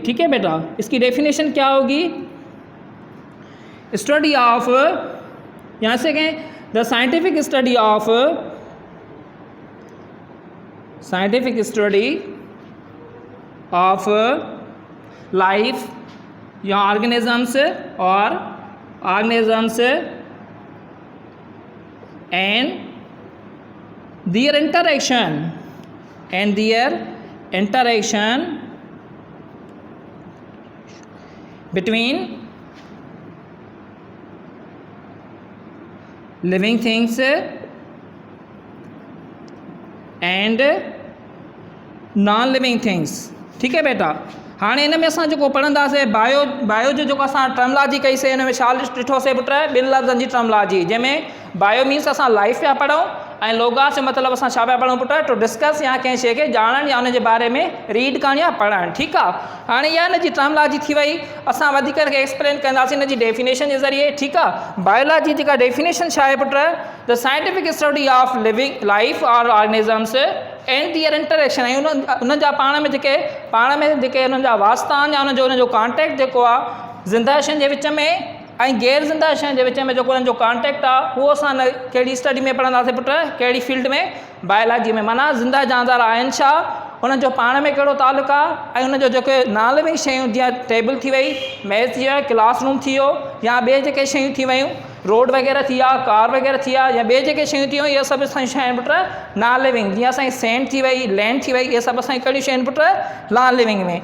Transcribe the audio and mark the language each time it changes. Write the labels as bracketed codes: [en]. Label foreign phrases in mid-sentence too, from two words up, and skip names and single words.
[ur] ٹھیک ہے بیٹا، اس کی ڈیفینیشن کیا ہوگی, [en] study of, [ur] یہاں سے کہیں [en] the scientific study of life या organisms एंड their interaction between living things and non living things. [sd] ठीक है बेटा, हाँ इन में असां जेको पढ़ंदासीं बायो जो जेको असां टर्मलॉजी कईसीं, हिन में छा ॾिठोसीं पुट, ॿिनि लफ़्ज़नि जी टर्मलॉजी, जंहिंमें [en] bio means [sd] असां लाइफ पिया पढ़ूं, ऐं लोगास मतिलबु असां छा पिया पढ़ूं पुट, [en] to discuss [sd] या कंहिं शइ खे ॼाणणु या उनजे बारे में रीड करणु या पढ़णु। ठीकु आहे, हाणे इहा हिन जी टर्मलॉजी थी वई, असां वधीक खे एक्सप्लेन कंदासीं हिन जी डेफिनेशन जे ज़रिए। ठीकु आहे, बायोलॉजी जेका डेफिनेशन छा आहे पुट, [en] the scientific study of living life और organisms and their interaction, [sd] ऐं उन्हनि जा पाण में जेके उन्हनि जा वास्ता आहिनि या उनजो कॉन्टेक्ट जेको आहे ज़िंदा शयुनि जे विच में ऐं गैर ज़िंदा शयुनि जे विच में जेको उन्हनि जो कॉन्टेक्ट आहे, उहो असां कहिड़ी स्टडी में पढ़ंदासीं पुट, कहिड़ी फील्ड में, बायोलॉजी में। माना ज़िंदा जानवर आहिनि छा, उन्हनि जो पाण में कहिड़ो तालुक़ु आहे, ऐं उनजो जेके [en] non living [sd] शयूं जीअं टेबल थी वई, मेज़ थी वियो, क्लासरूम थी वियो, या ॿिए जेके शयूं थी वियूं, रोड वग़ैरह थी विया, कार वग़ैरह थी विया, या ॿिए जेके शयूं थी वियूं, इहे सभु असांजी शयूं पुट [en] non living, [sd] जीअं असांजी सैंड थी वई, लैंड थी वई, इहे सभु असांजी कहिड़ियूं शयूं पुट, नॉन लिविंग में।